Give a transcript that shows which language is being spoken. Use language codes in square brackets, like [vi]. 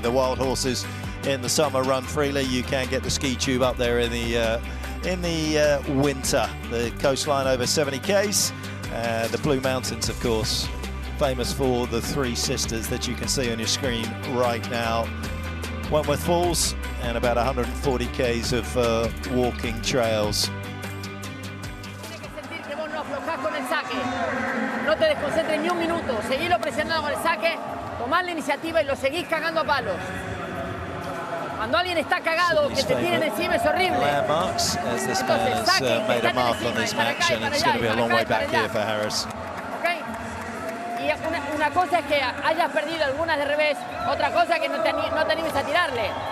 [en] The wild horses in the summer run freely. You can get the ski tube up there in the winter. The coastline over 70 k's. The Blue Mountains, of course, famous for the 3 sisters that you can see on your screen right now. Wentworth Falls, and about 140 k's of walking trails. [es] Tienes que sentir que vos no aflojás con el saque. No te desconcentres ni un minuto. Seguilo presionando con el saque, tomás la iniciativa y lo seguís cagando a palos. Cuando alguien está cagado, que te tiren encima es horrible. [en] Landmarks, as this man has made a mark on this match, and it's going to be a long way back here for Harris. Okay. [es] Y una cosa es que hayas perdido algunas de revés, otra cosa es que no te animes a tirarle.